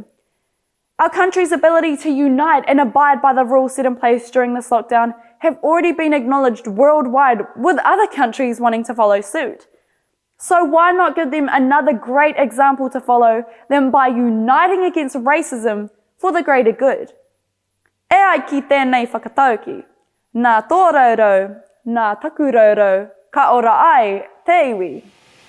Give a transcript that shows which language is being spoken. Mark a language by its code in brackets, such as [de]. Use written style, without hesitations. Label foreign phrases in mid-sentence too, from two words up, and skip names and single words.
[en] Our country's ability to unite and abide by the rules set in place during this lockdown have already been acknowledged worldwide, with other countries wanting to follow suit. So why not give them another great example to follow than by uniting against racism for the greater good? [mi] E ai ki tēnei whakatauki. Nā tō raurau, nā taku raurau, ka ora ai te iwi.